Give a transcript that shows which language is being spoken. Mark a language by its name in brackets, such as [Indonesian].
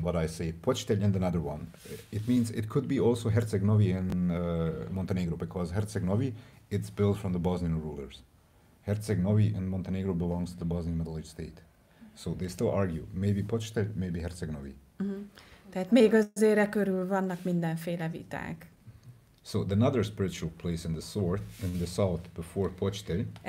[English] What I say, Pochtel and another one. It means it could be also Herceg Novi in Montenegro, because Herceg Novi, it's built from the Bosnian rulers. Herceg Novi in Montenegro belongs to the Bosnian Middle Age state. So they still argue. Maybe Pochtel, maybe Herceg Novi. [Hungarian] Tehát még azért e körül vannak mindenféle viták. [English] So another spiritual place in the south before Pochtel.